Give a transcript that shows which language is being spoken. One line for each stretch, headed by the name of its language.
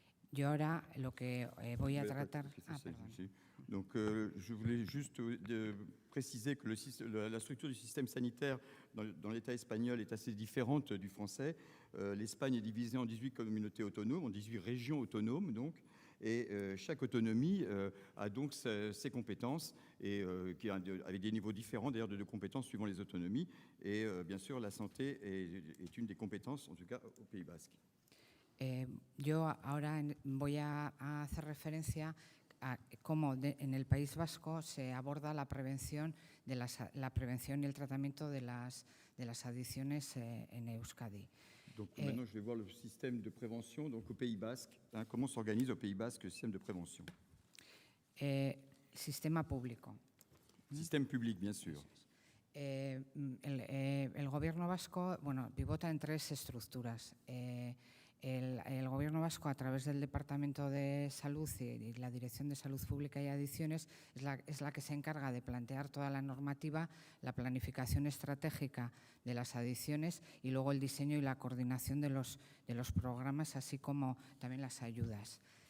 Spanish: Yo ahora lo que voy a tratar...
French: Donc, je voulais juste préciser que la structure du système sanitaire dans l'État espagnol est assez différente du français. L'Espagne est divisée en 18 communautés autonomes, en 18 régions autonomes, donc, Et chaque autonomie a donc ses compétences, et avec des niveaux différents d'ailleurs de compétences suivant les autonomies. Et bien sûr, la santé est une des compétences, en tout cas au Pays Basque.
Spanish: Yo ahora voy a hacer referencia a cómo en el País Vasco se aborda la prevención, la prevención y el tratamiento de las adicciones en Euskadi.
French: Donc maintenant, je vais voir le système de prévention donc, au Pays Basque. Comment s'organise au Pays Basque le système de prévention?
Spanish: Sistema público.
French: Système public, bien sûr.
Spanish: El Gobierno vasco, bueno, pivota en tres estructuras. El Gobierno vasco, a través del Departamento de Salud y la Dirección de Salud Pública y Adicciones, es la que se encarga de plantear toda la normativa, la planificación estratégica de las adicciones y luego el diseño y la coordinación de los programas, así como también las ayudas.